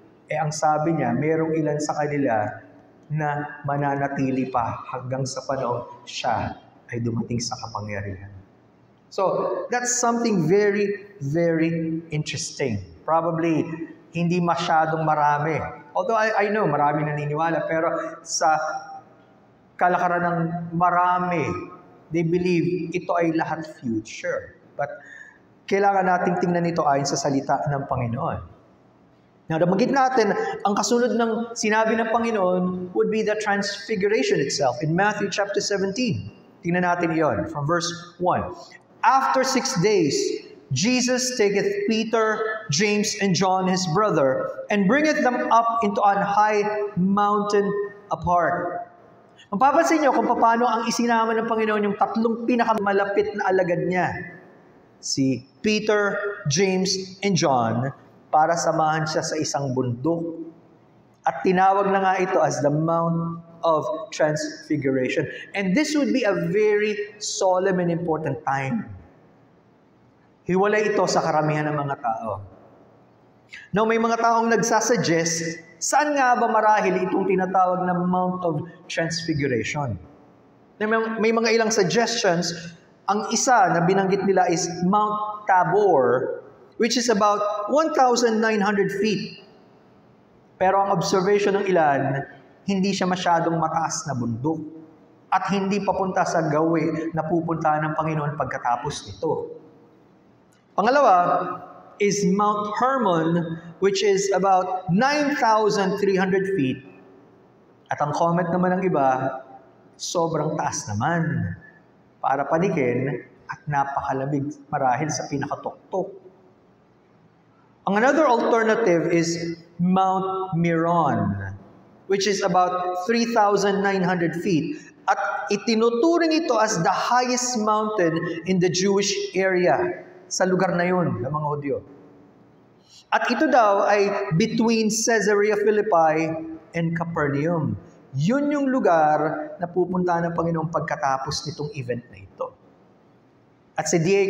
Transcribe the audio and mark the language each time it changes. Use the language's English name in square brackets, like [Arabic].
[Filipino] Ang sabi niya, merong ilan sa kanila na mananatili pa hanggang sa panahon siya ay dumating sa kapangyarihan. [English] So, that's something very, very interesting. [Filipino] Probably, hindi masyadong marami. [English] Although I know, [Filipino] marami naniniwala, pero sa kalakaran ng marami, [English] they believe [Filipino] ito ay lahat future. But, kailangan nating tingnan ito ayon sa salita ng Panginoon. Now, nabanggit natin, ang kasunod ng sinabi ng Panginoon [English] would be the transfiguration itself [Filipino] in Matthew chapter 17. Tingnan natin iyon from verse 1. [English] After 6 days, Jesus taketh Peter, James, and John his brother, and bringeth them up into an high mountain apart. [Filipino] Mapapansin niyo kung paano ang isinama ng Panginoon yung tatlong pinakamalapit na alagad niya. Si Peter, James, and John, para samahan siya sa isang bundok. At tinawag na nga ito as the Mount of Transfiguration. [English] And this would be a very solemn and important time. [Filipino] Hiwalay ito sa karamihan ng mga tao. Now, may mga taong nagsasuggest, saan nga ba marahil itong tinatawag na Mount of Transfiguration? May mga ilang suggestions. Ang isa na binanggit nila is Mount Tabor, [English] which is about 1,900 feet. [Filipino] Pero ang observation ng ilan, hindi siya masyadong mataas na bundok at hindi papunta sa gawi na pupuntahan ng Panginoon pagkatapos nito. [English] Pangalawa is Mount Hermon, which is about 9,300 feet. [Filipino] At ang comment naman ng iba, sobrang taas naman para panikin at napakalamig marahil sa pinakatuktok. [English] Ang another alternative is Mount Meron, which is about 3,900 feet. [Filipino] At itinuturing ito [English] as the highest mountain in the Jewish area, [Filipino] sa lugar na yun, ng mga Hudyo. At ito daw ay [English] between Caesarea Philippi and Capernaum. [Filipino] Yun yung lugar na pupuntahan ng Panginoon pagkatapos nitong event na ito. At si D.A.